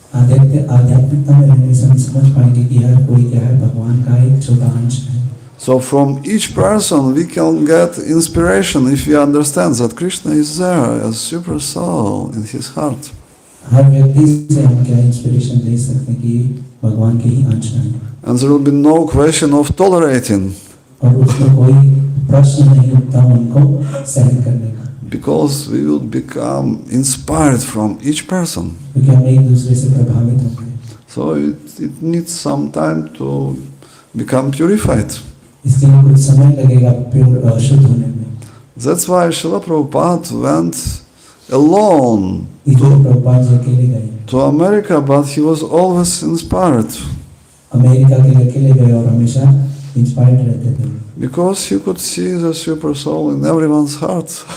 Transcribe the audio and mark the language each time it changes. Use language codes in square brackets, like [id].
[hi] आध्यात्मिकता में रहने से हम समझ पाएंगे कि हर कोई क्या है, भगवान का एक छोटा अंश है. [en] So from each person we can get inspiration if we understand that Krishna is there as super soul in his heart. [hi] हर व्यक्ति से हम क्या इंस्पिरेशन ले सकते हैं कि भगवान के ही अंश हैं. [en] And there will be no question of tolerating. [hi] और उसमें कोई प्रश्न नहीं उठता उनको सहन करने का. [en] Because we will become inspired from each person. [hi] क्योंकि हम एक दूसरे से प्रभावित होंगे. [en] So it needs some time to become purified. [hi] इसके लिए कुछ समय लगेगा प्योर शुद्ध होने में. [en] That's why Srila Prabhupada went alone [hi] इसलिए प्रभुपाद जी अकेले गए. [en] to America, but he was always inspired. [hi] America के लिए अकेले गए और हमेशा इंस्पायर्ड रहते थे. [en] Because he could see the super soul in everyone's heart.